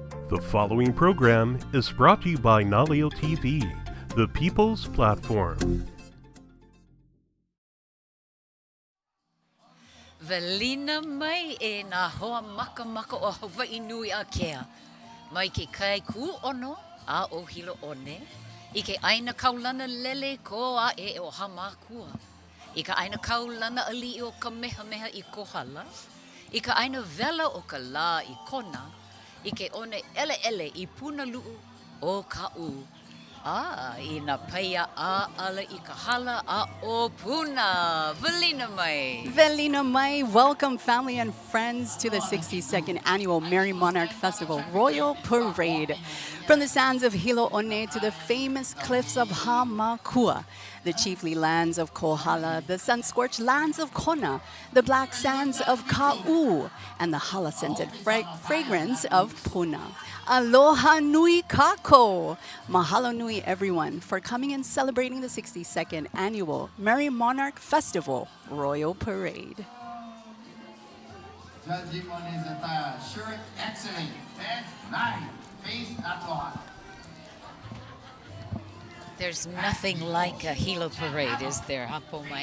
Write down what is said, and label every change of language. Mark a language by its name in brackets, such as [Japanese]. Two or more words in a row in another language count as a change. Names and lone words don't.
[English] The following program is brought to you by Naleo TV, the people's platform. [Hawaiian] Welina mai e nā hoa makamaka o Hawaiinuiākea. Mai ke kai kūʻono a o Hilo One. I ke ʻaina kaulana lele Koaʻe o Hāmākua. I ka ʻaina kaulana aliʻi o Kamehameha I Kohala. I ka ʻaina wela o ka lā I Kona. I ke one ʻeleʻele I Punaluʻu o Kaʻū. I nā paia ʻaʻala I ka hala a o Puna. Welina mai. Welina mai. [English] Welcome, family and friends, to the 62nd Annual Merrie Monarch Festival Royal Parade. From the sands of Hilo One to the famous cliffs of Hāmākua, the chiefly lands of Kohala, the sun-scorched lands of Kona, the black sands of Kaʻū, and the hala-scented fragrance of Puna. [Hawaiian] Aloha nui kākou. Mahalo nui, [English] everyone, for coming and celebrating the 62nd Annual Merrie Monarch Festival Royal Parade. Judging on his attire, shirt excellent, pants nice, face Aloha. There's nothing like a Hilo parade, is there, huh, Pomai?